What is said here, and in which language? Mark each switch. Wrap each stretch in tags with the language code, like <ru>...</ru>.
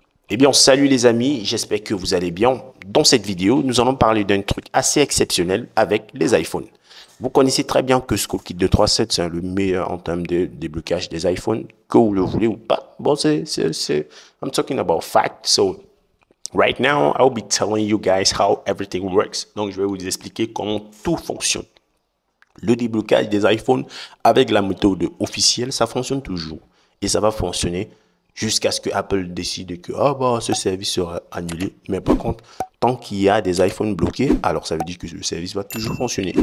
<fr>Eh bien, salut les amis, j'espère que vous allez bien. Dans cette vidéo, nous allons parler d'un truc assez exceptionnel avec les iPhones. Vous connaissez très bien que SchoolKit 237, c'est le meilleur en termes de déblocage des iPhones, que vous le voulez ou pas.</fr> <en>Bon, I'm talking about fact. So, right now, I'll be telling you guys how everything works.</en> <fr>Donc, je vais vous expliquer comment tout fonctionne. Le déblocage des iPhones avec la méthode officielle, ça fonctionne toujours. Et ça va fonctionner jusqu'à ce que Apple décide que ce service sera annulé. Mais par contre, tant qu'il y a des iPhones bloqués, alors ça veut dire que le service va toujours fonctionner.</fr>